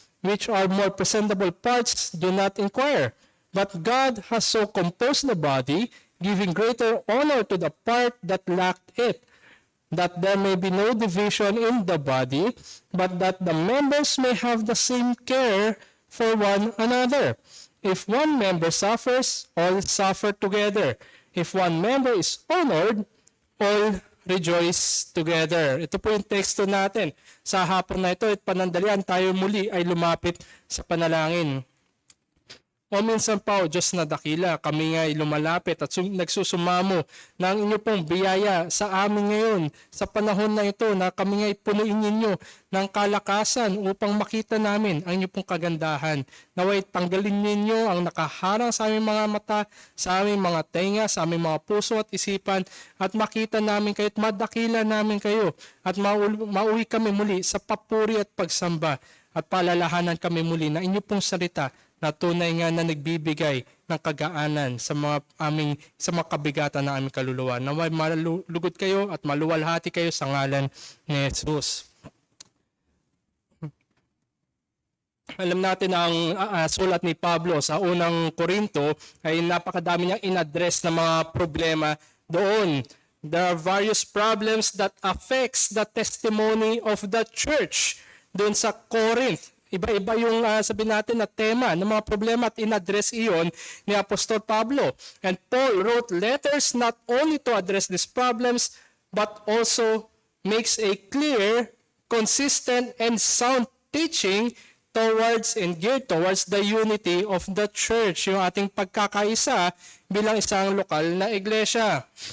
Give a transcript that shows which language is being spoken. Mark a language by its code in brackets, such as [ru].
[en] Which are more presentable parts do not inquire. But God has so composed the body, giving greater honor to the part that lacked it, that there may be no division in the body, but that the members may have the same care for one another. If one member suffers, all suffer together. If one member is honored, all rejoice together. [tl] Ito po yung teksto natin. Sa hapon na ito at panandalian, tayo muli ay lumapit sa panalangin. O minsan pa, O Diyos na dakila, kami nga ay lumalapit at nagsusumamo ng inyo pong biyaya sa amin ngayon, sa panahon na ito na kami nga ay punuin ninyo ng kalakasan upang makita namin ang inyo pong kagandahan. Naway tanggalin ninyo ang nakaharang sa aming mga mata, sa aming mga tenga, sa aming mga puso at isipan, at makita namin kayo at madakila namin kayo at mauwi kami muli sa papuri at pagsamba at palalahanan kami muli na inyo pong salita na tunay nga na nagbibigay ng kagaanan sa mga kabigatan ng aming kaluluwa. Naway malugod kayo at maluwalhati kayo sa ngalan ni Jesus. Alam natin na ang sulat ni Pablo sa unang Korinto ay napakadami niyang in-address na mga problema doon. [en] There are various problems that affects the testimony of the church doon sa Corinth. [tl] Iba-iba yung sabihin natin na tema ng mga problema at in-address iyon ni Apostol Pablo. [en] And Paul wrote letters not only to address these problems but also makes a clear, consistent, and sound teaching towards and geared towards the unity of the church, [tl] yung ating pagkakaisa bilang isang lokal na iglesia.